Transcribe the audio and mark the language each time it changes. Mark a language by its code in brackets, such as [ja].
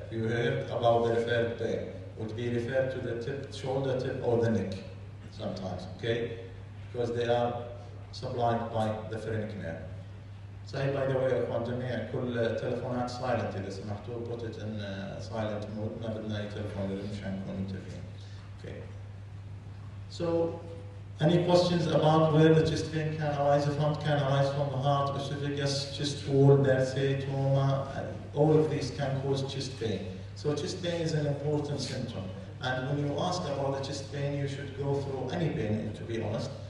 [en] You heard about the referred pain. Would be referred to the tip, shoulder tip, or the neck sometimes, okay? Because they are supplied by the phrenic nerve. [ar] صحيح, [en] by the way, [ar] يا اخوان جميع كل تلفونات [en] silent [ar] اذا سمحتوا, [en] put it in silent mode. [ar] ما بدنا اي تلفون مشان نكون متفقين. [en] Okay. So, any questions about where the chest pain can arise from? Can arise from the heart, esophagus, chest wall, say trauma, all of these can cause chest pain. So chest pain is an important symptom. And when you ask about the chest pain, you should go through any pain, to be honest.